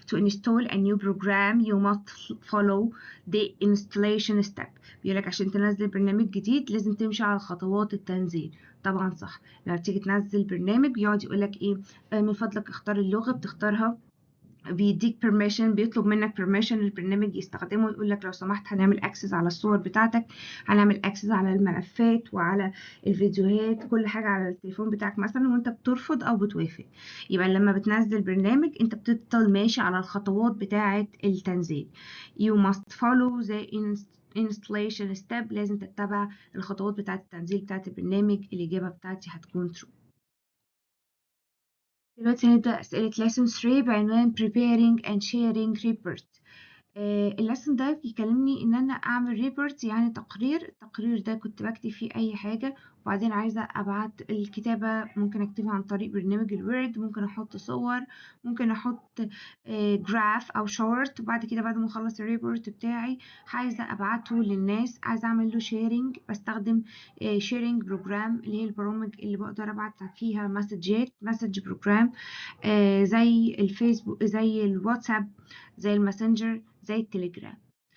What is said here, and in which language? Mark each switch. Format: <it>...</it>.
<en>To install a new program you must follow the installation step.</en> <ar>بيقولك عشان تنزل برنامج جديد لازم تمشي على خطوات التنزيل. طبعا صح. لما تيجي تنزل برنامج بيقعد يقولك ايه، من فضلك اختار اللغة، بتختارها، بيديك permission، بيطلب منك permission البرنامج يستخدمه، يقول لك لو سمحت هنعمل access على الصور بتاعتك، هنعمل access على الملفات وعلى الفيديوهات، كل حاجة على التليفون بتاعك مثلا، وانت بترفض او بتوافق. يبقى لما بتنزل برنامج انت بتفضل ماشي على الخطوات بتاعة التنزيل.</ar> <en>you must follow the installation step.</en> <ar>لازم تتبع الخطوات بتاعة التنزيل بتاعة البرنامج. الإجابة بتاعتي هتكون true. دلوقتي هنبدأ أسئلة lesson 3 بعنوان</ar> <en>preparing and sharing report.</en> <ar>اللسن ده بيكلمني ان انا اعمل ريبورت، يعني تقرير. التقرير ده كنت بكتب فيه اي حاجة، وبعدين عايزة ابعت الكتابة، ممكن اكتبها عن طريق برنامج الوورد، ممكن احط صور، ممكن احط جراف او شورت. وبعد كده بعد ما اخلص الريبورت بتاعي عايزة ابعته للناس، عايزة اعمل له شيرنج، بستخدم شيرنج بروجرام، اللي هي البرامج اللي بقدر ابعت فيها مسجات، مسج بروجرام، زي الفيسبوك، زي الواتساب، زي الماسنجر، زي التليجرام.</ar>